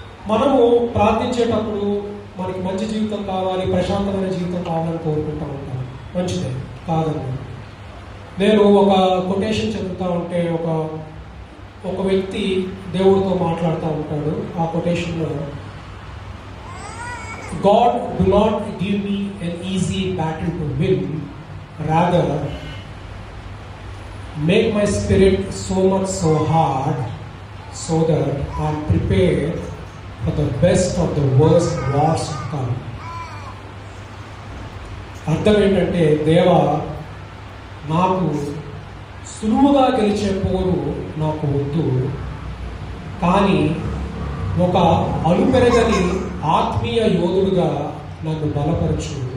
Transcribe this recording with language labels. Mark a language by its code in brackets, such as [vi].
[te] మనము ప్రార్థించేటప్పుడు మనకి మంచి జీవితం కావాలి, ప్రశాంతమైన జీవితం కావాలని కోరుకుంటూ ఉంటాం. మంచిదే, కాదండి. నేను ఒక కొటేషన్ చెప్తా ఉంటే ఒక వ్యక్తి దేవుడితో మాట్లాడుతూ ఉంటాడు. ఆ కొటేషన్లో, [en] God do not give me an easy battle to win, rather make my spirit so hard so that I am prepared for the best of the worst wars to come. [te] అర్థం ఏంటంటే, దేవా నాకు సులువుగా గెలిచే పోరు నాకు వద్దు, కానీ ఒక అలుపెరగని ఆత్మీయ యోధుడుగా నన్ను బలపరచు.